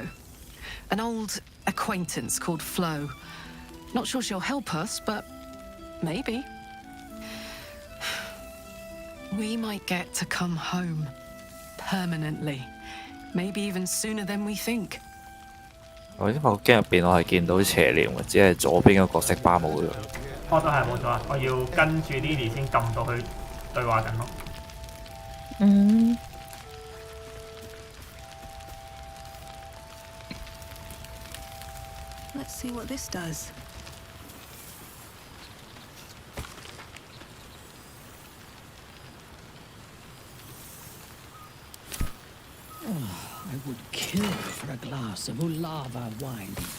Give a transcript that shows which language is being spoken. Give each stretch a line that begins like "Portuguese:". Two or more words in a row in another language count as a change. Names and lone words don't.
English: An old acquaintance called Flo. Not sure she'll help us, but maybe. We might get to come home. Permanently. Maybe even sooner than we think.
Cantonese: 因為我 game 入邊我係見到邪念嘅，只係左邊個角色巴冇咗。我都係冇咗啊！我要跟住 Lily 先撳到去對話緊咯。嗯。
English: Let's see what this does. I would kill for a glass of Ulava wine.